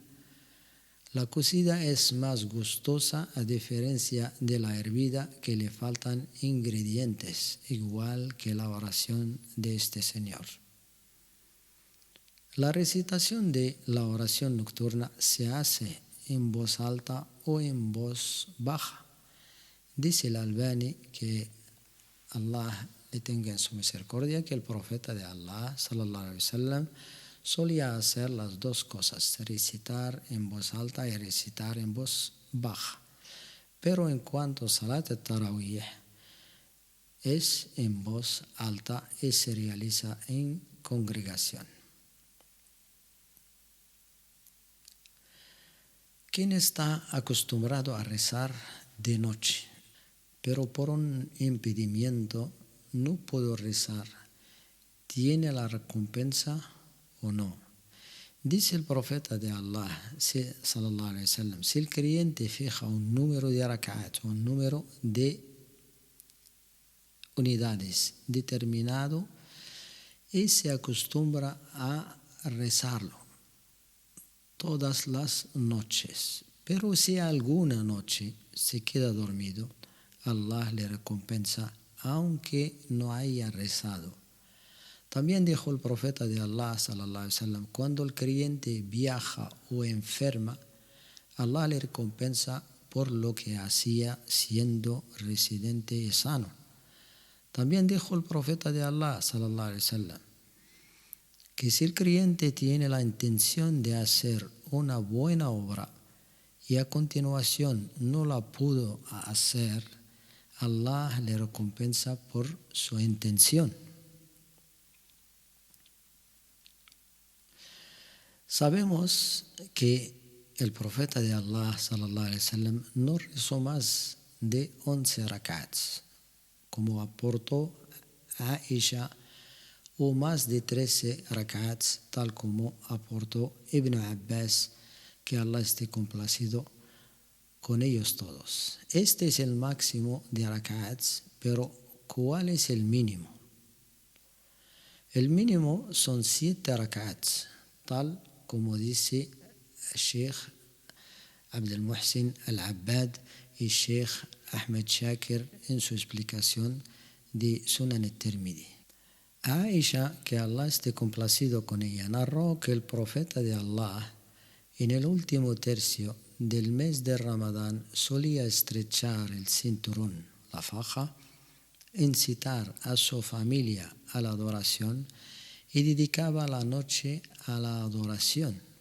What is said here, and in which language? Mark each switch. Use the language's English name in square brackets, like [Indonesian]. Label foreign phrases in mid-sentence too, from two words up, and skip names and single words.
[Spanish] La cocida es más gustosa a diferencia de la hervida, que le faltan ingredientes, igual que la oración de este señor. La recitación de la oración nocturna se hace en voz alta o en voz baja. Dice el Albani, que Allah le tenga en su misericordia, que el profeta de Allah, [Arabic] صلى الله عليه وسلم, [Spanish] solía hacer las dos cosas: recitar en voz alta y recitar en voz baja. Pero en cuanto a [Arabic] صلاة التراويح, [Spanish] es en voz alta y se realiza en congregación. Quien está acostumbrado a rezar de noche, pero por un impedimento no puede rezar, ¿tiene la recompensa o no? Dice el profeta de Allah, [Arabic] صلى الله عليه وسلم: [Spanish] si el creyente fija un número de rak'at, un número de unidades determinado, y se acostumbra a rezarlo todas las noches, pero si alguna noche se queda dormido, Allah le recompensa aunque no haya rezado. También dijo el profeta de Allah, [Arabic] صلى الله عليه وسلم: [Spanish] cuando el creyente viaja o enferma, Allah le recompensa por lo que hacía siendo residente y sano. También dijo el profeta de Allah, [Arabic] صلى الله عليه وسلم, [Spanish] que si el creyente tiene la intención de hacer una buena obra y a continuación no la pudo hacer, Allah le recompensa por su intención. Sabemos que el profeta de Allah, [Arabic] صلى الله عليه وسلم, [Spanish] no rezó más de 11 rak'ats, como aportó Aisha, o más de 13 rak'ats, tal como aportó Ibn Abbas, que Allah esté complacido con ellos todos. Este es el máximo de rak'ats, pero ¿cuál es el mínimo? El mínimo son 7 rak'ats, tal como dice Sheikh Abdul Muhsin al-Abbad y Sheikh Ahmed Shakir en su explicación de Sunan al-Tirmidhi. Aisha, que Allah esté complacido con ella, narró que el profeta de Allah, en el último tercio del mes de Ramadán, solía estrechar el cinturón, la faja, incitar a su familia a la adoración y dedicaba la noche a la adoración.